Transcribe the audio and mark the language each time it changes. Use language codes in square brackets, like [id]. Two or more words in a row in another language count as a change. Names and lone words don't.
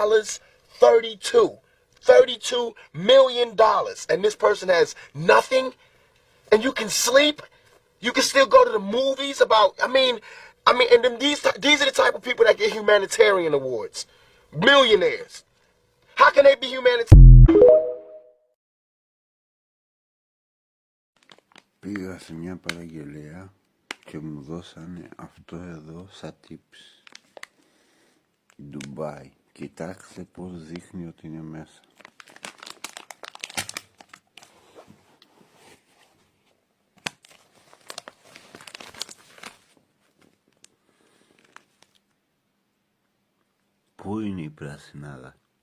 [en] $32 million. And this person has nothing? And you can sleep? You can still go to the movies about, I mean, and then these are the type of people that get humanitarian awards. Millionaires. How can they be humanitarian? [el] Πήγα σε μια παραγγελία και μου δώσανε αυτό εδώ σαν tips. Ντουμπάι. Κοιτάξτε πως δείχνει ότι είναι μέσα. Πού είναι η πρασινάδα?